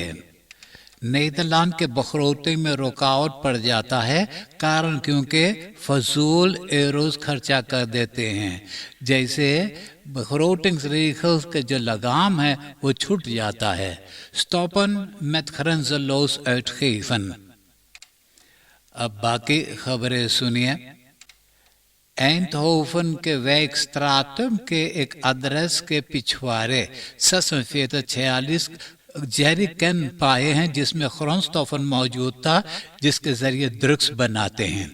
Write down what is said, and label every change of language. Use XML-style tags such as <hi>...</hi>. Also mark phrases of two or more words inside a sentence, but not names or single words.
<hns>नीदरलैंड के बखरौती में रुकावट पड़ जाता है कारण क्योंकि फजूल यूरोस खर्चा कर देते हैं। जैसे</hns> <nl>begrotings regels</nl> <hns>के जो लगाम है वो छूट जाता है।</hns> <nl>स्टॉपन met grenzeloos uitgeven।</nl> <hns>अब बाकी खबरें सुनिए। एंटहोवन के वेकस्ट्राटम के एक एड्रेस के पिछवाड़े 46 जहरी कैन पाए हैं जिसमें ख्रोनस्टॉफन मौजूद था जिसके जरिए ड्रग्स बनाते हैं।</hns>